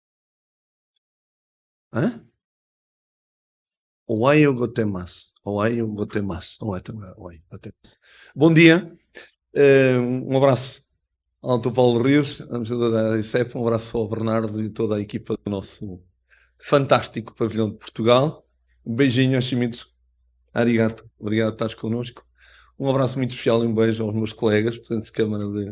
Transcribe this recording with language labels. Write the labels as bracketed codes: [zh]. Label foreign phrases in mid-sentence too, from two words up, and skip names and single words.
[ja] Hã? おはようございます。おはようございます. おはようございます. [pt] Bom dia. Um abraço ao Dr. Paulo Rios, administrador da ICEP, um abraço ao Bernardo e toda a equipa do nosso fantástico pavilhão de Portugal. Um beijinho, Shimizu. Arigato. Obrigado por estares connosco. Um abraço muito especial e um beijo aos meus colegas, presidentes de Câmara de...